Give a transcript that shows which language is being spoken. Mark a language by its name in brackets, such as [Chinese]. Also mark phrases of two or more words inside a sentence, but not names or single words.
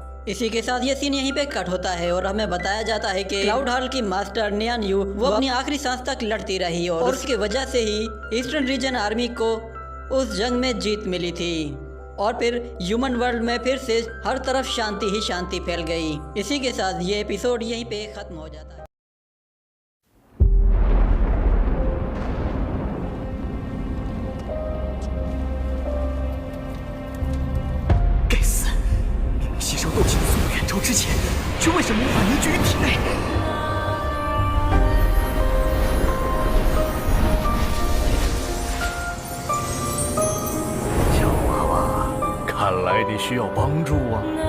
[Hindi] इसी के साथ ये सीन यहीं पे कट होता है और हमें बताया जाता है कि क्लाउड हॉल की मास्टर नियान यू वो अपनी आखिरी सांस तक लड़ती रही और उसकी वजह से ही ईस्टर्न रीजन आर्मी को उस जंग में जीत मिली थी और फिर [English] human world [Hindi] में फिर से हर तरफ शांति ही शांति फैल गई। इसी के साथ ये एपिसोड यहीं पे खत्म हो जाता है। [Chinese] 该死！吸收斗气的速度远超之前，却为什么无法凝聚于体内？小娃娃，看来你需要帮助啊！